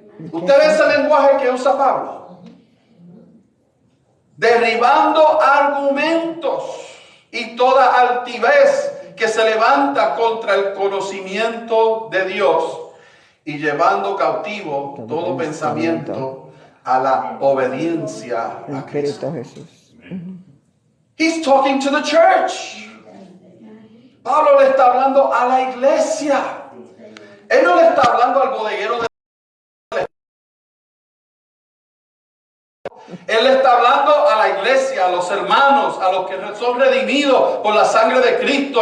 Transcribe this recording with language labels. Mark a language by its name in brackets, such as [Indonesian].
[Spanish] ¿Usted ve ese lenguaje que usa Pablo? Derribando argumentos y toda altivez que se levanta contra el conocimiento de Dios y llevando cautivo todo pensamiento a la obediencia a Cristo. [English] He's talking to the church. [Spanish] Pablo le está hablando a la iglesia. Él no le está hablando al bodeguero de... Él le está hablando a la iglesia, a los hermanos, a los que son redimidos por la sangre de Cristo.